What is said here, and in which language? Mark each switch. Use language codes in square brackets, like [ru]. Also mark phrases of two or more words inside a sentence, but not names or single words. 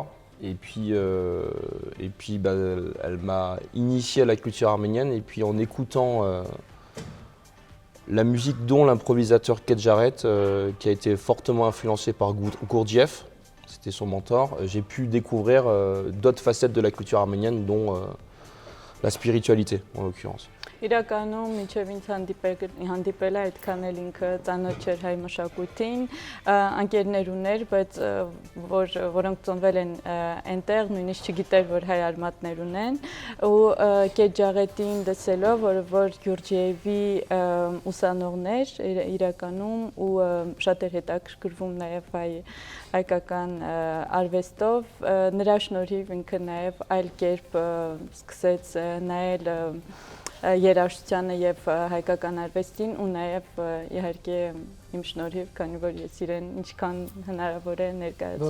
[fr] Et puis elle m'a initié à la culture arménienne et puis en écoutant la musique dont l'improvisateur Kate Jarrett, qui a été fortement influencé par Gurdjieff, c'était son mentor, j'ai pu découvrir d'autres facettes de la culture arménienne dont la spiritualité en l'occurrence. [hy] Իրականում մինչև ինձ հանդիպելը այդքան էլ ինքը ծանոթ չէր հայ մշակույթին, ընկերներ ուներ, բայց որոնք ծնվել են այնտեղ, նույնիսկ չգիտեր, որ հայ արմատներ ունեն, ու Քեյթ Ջարեթին լսելով, որ Գյուրջիևի ուսանողներ իրականում ու շատ էր հետաքրքրվում նաև հայկական արվեստով, նրա շնորհիվ ինքը նաև այլ կերպ սկսեց նայել երաժշտությանը եւ հայկական արվեստին ու նաեւ իհարկե իմ շնորհիվ, քանի որ ես իրեն ինչքան հնարավոր է ներկայացնում։